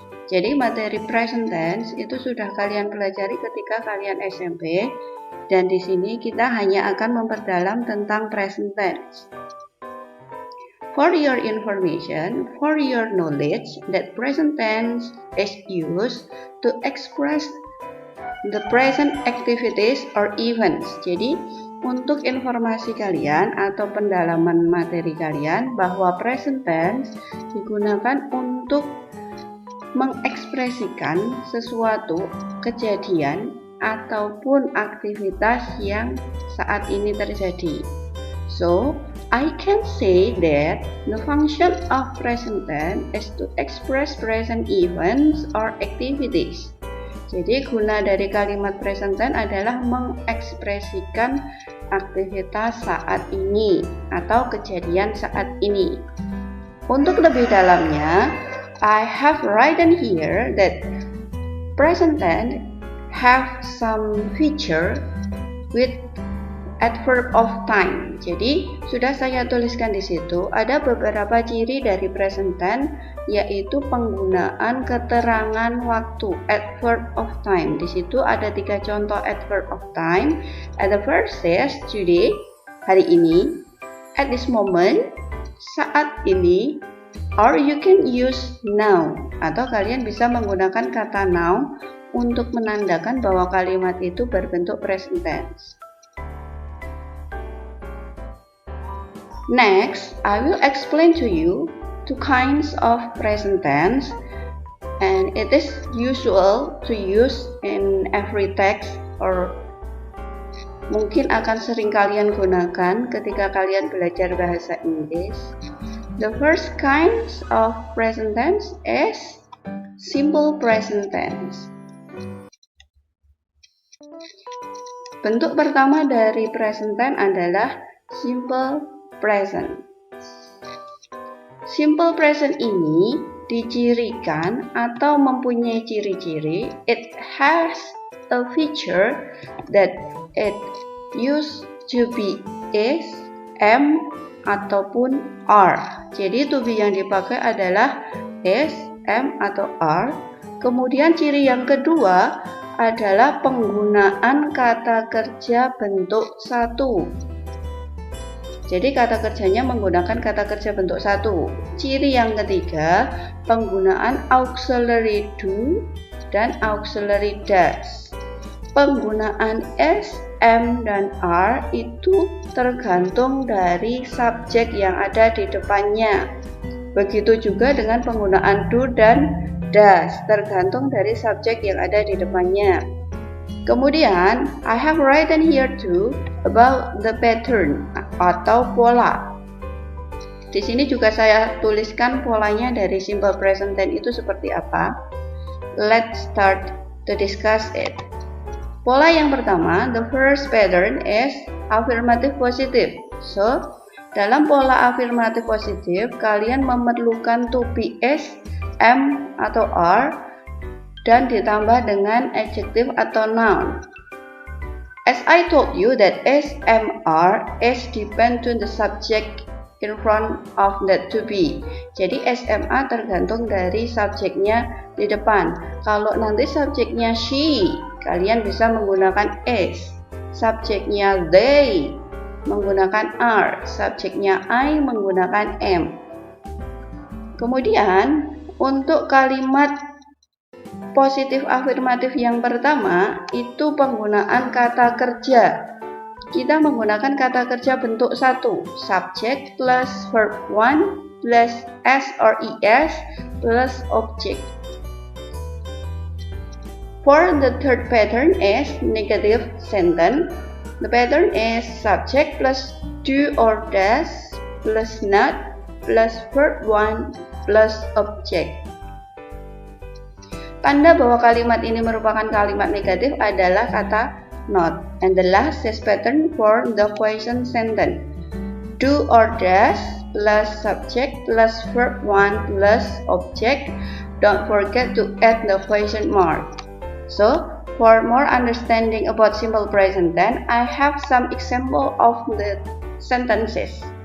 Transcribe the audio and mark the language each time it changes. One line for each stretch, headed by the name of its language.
Indonesian: Jadi materi present tense itu sudah kalian pelajari ketika kalian SMP, dan di sini kita hanya akan memperdalam tentang present tense.
English: For your information, for your knowledge, that present tense is used to express the present activities or events.
Indonesian: Jadi untuk informasi kalian atau pendalaman materi kalian bahwa present tense digunakan untuk mengekspresikan sesuatu kejadian ataupun aktivitas yang saat ini terjadi.
English: So, I can say that the function of present tense is to express present events or activities.
Indonesian: Jadi, guna dari kalimat present tense adalah mengekspresikan aktivitas saat ini atau kejadian saat ini. Untuk lebih dalamnya,
English: I have written here that present tense have some feature with adverb of time.
Indonesian: Jadi sudah saya tuliskan di situ ada beberapa ciri dari present tense, yaitu penggunaan keterangan waktu, adverb of time. Di situ ada 3 contoh adverb of time.
English: At the first says today,
Indonesian: hari ini,
English: at this moment,
Indonesian: saat ini,
English: or you can use now,
Indonesian: atau kalian bisa menggunakan kata now untuk menandakan bahwa kalimat itu berbentuk present tense.
English: Next, I will explain to you 2 kinds of present tense, and it is usual to use in every text, or
Indonesian: mungkin akan sering kalian gunakan ketika kalian belajar bahasa Inggris.
English: The first kind of present tense is simple present tense.
Indonesian: Bentuk pertama dari present tense adalah simple present. Simple present ini dicirikan atau mempunyai ciri-ciri.
English: It has a feature that it used to be is, am, ataupun are.
Indonesian: Jadi to be yang dipakai adalah is, am, atau are. Kemudian ciri yang kedua adalah penggunaan kata kerja bentuk 1. Jadi kata kerjanya menggunakan kata kerja bentuk 1. Ciri yang ketiga, penggunaan auxiliary do dan auxiliary does. Penggunaan is, am, dan are itu tergantung dari subjek yang ada di depannya. Begitu juga dengan penggunaan do dan does, tergantung dari subjek yang ada di depannya.
English: Kemudian, I have written here too about the pattern atau pola.
Indonesian: Di sini juga saya tuliskan polanya dari simple present tense itu seperti apa.
English: Let's start to discuss it.
Indonesian: Pola yang pertama,
English: the first pattern is affirmative positive.
Indonesian: So, dalam pola afirmatif positif, kalian memerlukan to be is, am atau are, dan ditambah dengan adjective atau noun.
English: As I told you that is, am, are, is depend on the subject in front of that to be.
Indonesian: Jadi SMA tergantung dari subjeknya di depan. Kalau nanti subjeknya she, kalian bisa menggunakan is. Subjeknya they, menggunakan are. Subjeknya I, menggunakan am. Kemudian untuk kalimat positif afirmatif yang pertama itu penggunaan kata kerja. Kita menggunakan kata kerja bentuk 1,
English: subject plus verb 1 plus s or es plus object. For the third pattern is negative sentence. The pattern is subject plus do or does plus not plus verb 1 plus object.
Indonesian: Tanda bahwa kalimat ini merupakan kalimat negatif adalah kata not.
English: And the last is pattern for the question sentence. Do or does plus subject plus verb 1 plus object. Don't forget to add the question mark. So, for more understanding about simple present tense, I have some example of the sentences.